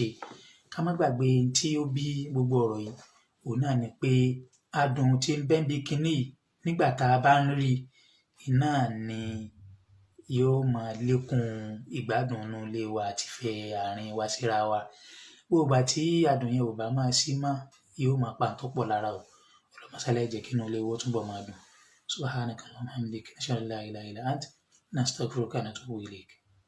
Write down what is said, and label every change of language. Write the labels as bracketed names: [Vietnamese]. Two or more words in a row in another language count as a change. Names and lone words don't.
[Yoruba] Ká má gbàgbé tí ó bí gbogbo ọ̀rọ̀ yìí òun náà ni pé adùn tí ń bẹ níbi kinní yìí nígbà tá a bá ń rí iná ni yóò máa lékún ìgbádùn inú ilé wa àti ìfẹ́ àárín wa síra wa. Gbogbo ìgbà tí adùn yẹn ò bá máa sí mọ́, yóò máa pa tó pọ̀ lára o. Ọlọ́run má ṣàlàyé jẹ́ kí inú ilé wa túbọ̀ máa dùn. [Arabic] سبحانك اللهم وبحمدك أشهد أن لا إله إلا أنت نستغفرك ونتوب إليك.